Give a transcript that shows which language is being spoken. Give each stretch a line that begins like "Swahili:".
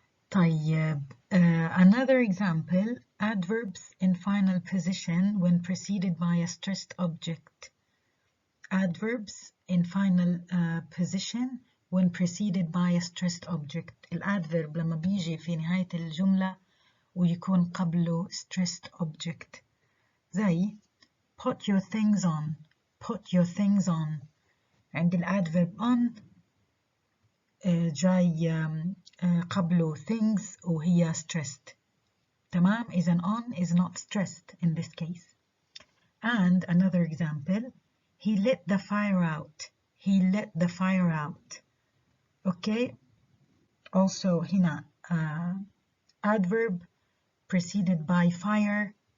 Arabic: طيب,
English: another example, adverbs in final position when preceded by a stressed object. Adverbs in final position when preceded by a stressed object.
Arabic: الادverb لما بيجي في نهاية الجملة ويكون قبله
English: stressed object.
Arabic: زي
English: put your things on. Put your things on.
Arabic: عند الادverb on جاي قبله things وهي stressed. تمام.
English: إذن on is not stressed in this case. And another example, he lit the fire out. He lit the fire out. Okay. Also
Arabic: هنا
English: adverb preceded by fire.